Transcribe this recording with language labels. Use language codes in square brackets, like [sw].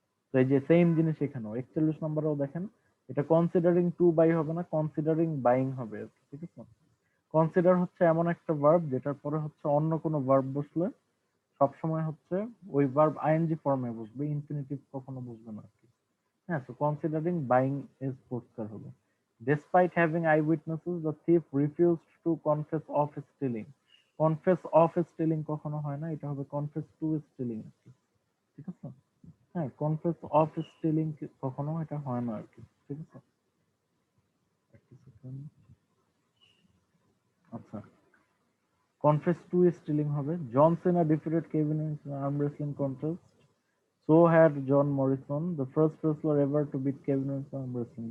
[bn] তো এই যে সেম জিনিস এখানেও 41 নম্বরেও দেখেন, এটা [en] considering to buy [bn] হবে না, [en] considering buying [bn] হবে, ঠিক আছে। কনসিডার হচ্ছে এমন একটা ভার্ব যেটার পরে হচ্ছে অন্য কোনো ভার্ব বসলে সবসময় হচ্ছে ওই ভার্ব আইএনজি ফর্মে বসবে, ইনফিনিটিভ কখনো বসবে না আর কি। হ্যাঁ, তো [en] considering buying is [bn] পরিষ্কার হবে। [en] Despite having eyewitnesses, the thief refused to confess of stealing. Confess of stealing [bn] কখনো হয় না, এটা হবে [en] confess to stealing [bn] আর কি, ঠিক আছে। হ্যাঁ, [en] confess of stealing [bn] কখনো এটা হয় না আর কি, ঠিক আছে। একটা second। আচ্ছা, [en] confess to stealing হবে। John Cena defeated Kevin in arm wrestling contest. So had John Morrison, the first wrestler ever to beat Kevin Owens in wrestling.